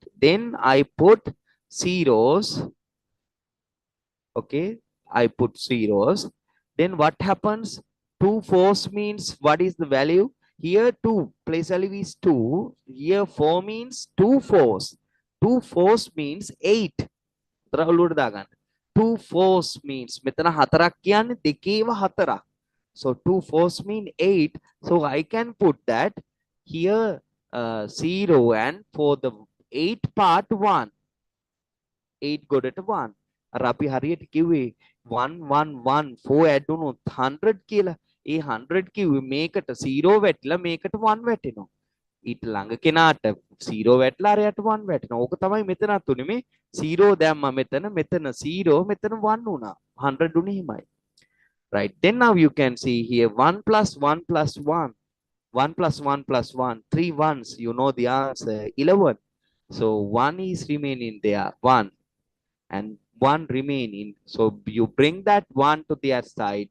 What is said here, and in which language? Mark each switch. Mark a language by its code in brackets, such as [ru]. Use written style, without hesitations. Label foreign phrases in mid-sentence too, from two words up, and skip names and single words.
[en] Then I put zeros. Okay, I put zeros. Then what happens? 2 fours means what is the value? Here 2 place value is 2. Here 4 means 2 fours. 2 fours means 8. 2 fours means [si] මෙතන හතරක් කියන්නේ දෙකේම හතරක්. [en] So 2 fours mean 8. So I can put that here 0 and for the 8 part 1. [si] 8 ගොඩට 1. අර අපි හරියට කිව්වේ 1 1 1 4 add වුණොත් 100 කියලා. ඒ 100 කිව්වේ මේකට 0 වැටිලා මේකට 1 වැටෙනවා. ඊට ළඟ කෙනාට 0 වැටලා අරයට 1 වැටෙනවා. ඕක තමයි මෙතනත් උනේ. මේ 0 දැම්මා මෙතන 0 මෙතන 1 වුණා. 100 උනේ හිමයි. [en] Right. Then now you can see here 1 plus 1 plus 1. 1 plus 1 plus 1. 3 ones. You know the answer. 11. So 1 is remaining there. 1. And 1 remaining. So you bring that 1 to the other side.